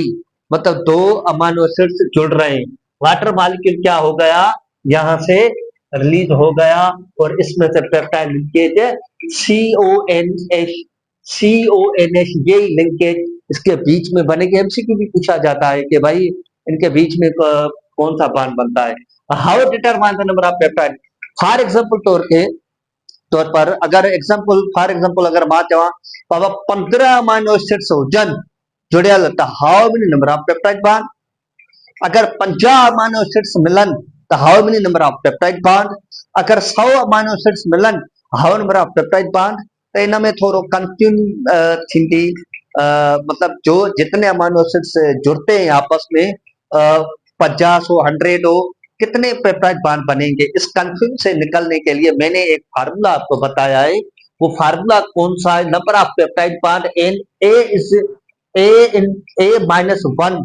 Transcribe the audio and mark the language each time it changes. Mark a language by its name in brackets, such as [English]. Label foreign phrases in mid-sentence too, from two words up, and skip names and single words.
[Hindi] मतलब दो [English] amino acids [Hindi] जुड़ रहे हैं, [English] water molecule [Hindi] क्या हो गया, यहाँ से रिलीज हो गया, और इसमें से [English] peptide linkage CONH [Hindi] ये लिंकेज इसके बीच में बनेगी। MCQ भी पूछा जाता है कि भाई इनके बीच में कौन सा बॉन्ड बनता है। [English] how determine the number of peptide. for example [Sindhi] तौर पर अगर [English] for example [Sindhi] अगर मां चवां बाबा 15 [English] amino acids [Sindhi] हुजन जुड़ियल, त [English] how many number of peptide bond. [Sindhi] अगर 50 [English] amino acids [Sindhi] मिलन त [English] how many number of peptide bond. [Sindhi] अगर 100 [English] amino acids [Sindhi] मिलन [English] how number of peptide bond. [Sindhi] त इन में थोरो कंफ्यूजन थींदी, [Hindi] मतलब जो जितने [English] amino acids [Hindi] जुड़ते हैं आपस में 50 हो 100 हो, कितने [English] peptide bond [Hindi] बनेंगे, इस कंफ्यूजन से निकलने के लिए मैंने एक फार्मूला आपको बताया है। वो फार्मूला कौन सा है? [English] number of peptide bond in a is a in a minus one.